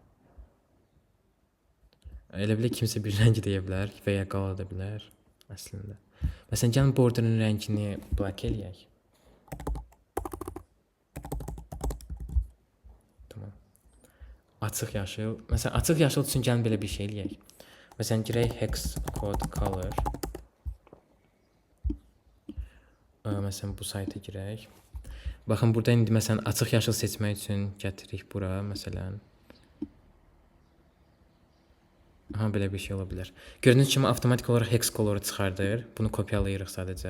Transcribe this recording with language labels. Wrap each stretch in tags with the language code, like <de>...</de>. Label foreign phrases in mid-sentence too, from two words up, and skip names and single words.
<az>Elə bilə kimsə bir rəng deyə bilər və ya qala da bilər əslində. Məsələn gəlin borderin rəngini black eləyək. Tamam. Açıq yaşıl. Məsələn açıq yaşıl üçün gəlin belə bir şey eləyək. Məsələn girək</az> <en>hex code color.</en> <az>Məsələn bu sayta girək. Baxın burada indi məsələn açıq yaşıl seçmək üçün gətiririk bura məsələn. Aha belə bir şey ola bilər. Gördüyünüz kimi avtomatik olaraq</az> <en>hex coloru</en> <az>çıxardır. Bunu kopyalayırıq sadəcə.</az>